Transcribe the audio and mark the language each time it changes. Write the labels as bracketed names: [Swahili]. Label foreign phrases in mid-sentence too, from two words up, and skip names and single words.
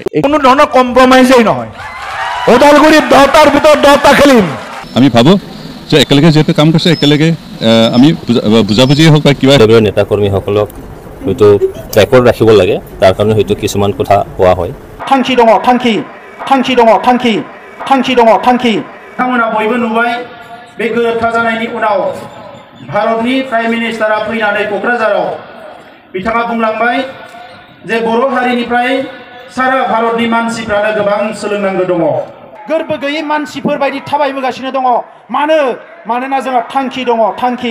[Assamese] কোনো ধৰণৰ কম্প্ৰমাইজেই নহয় ওদালগুৰিত 10টাৰ ভিতৰত 10টা খেলিম আমি ভাবো যে একেলগে যেহেতু কাম কৰিছে একেলগে আমি বুজাবুজিয়ে হোক বা কিবা নেতা কৰ্মীসকলক হয়তো ট্ৰেকত ৰাখিব লাগে তাৰ কাৰণে হয়তো কিছুমান কথা কোৱা হয় [Bodo] থাংকি দङ থাংকি बिथांमोना बयबो नुबाय बे गोरोबथा जानायनि उनाव भारतनि [English] prime minister [Bodo] फैनानै क'क्राझाराव बिथाङा बुंलांबाय जे बर' हारिनिफ्राय सारा भारतनि मानसिफ्रानो गोबां सोलोंनांगौ दङ गोरबो गैयै मानसिफोर बायदि थाबायबोगासिनो दङ मानोना जोंहा थांखि दङ थांखि